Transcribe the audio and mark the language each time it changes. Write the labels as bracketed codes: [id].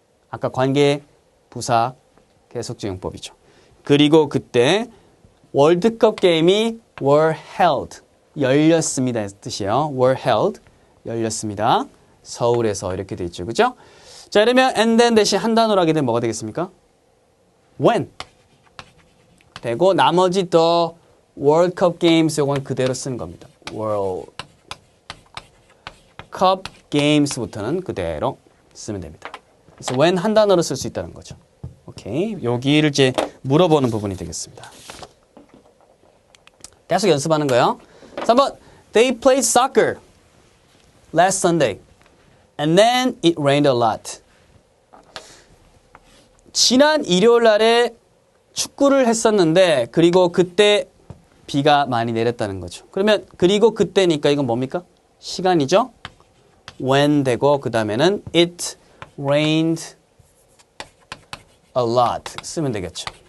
[ko] 아까 관계 부사 계속적용법이죠. 그리고 그때 월드컵 게임이 [en] were held [ko] 열렸습니다. 뜻이에요. [en] were held [ko] 열렸습니다. 서울에서 이렇게 돼 있죠. 그죠? 자, 이러면 [en] and then [ko] 대신 한 단어로 하게 되면 뭐가 되겠습니까? when 되고 나머지 the World Cup Games 요건 그대로 쓰는 겁니다. World Cup Games부터는 그대로 쓰면 됩니다. 그래서 when 한 단어로 쓸 수 있다는 거죠. 오케이. 여기를 이제 물어보는 부분이 되겠습니다. 계속 연습하는 거예요. 3번. [en] They played soccer last Sunday and then it rained a lot. [ko] 지난 일요일 날에 축구를 했었는데 그리고 그때 비가 많이 내렸다는 거죠. 그러면 그리고 그때니까 이건 뭡니까? 시간이죠. when 되고 그 다음에는 [en] it rained a lot [ko] 쓰면 되겠죠.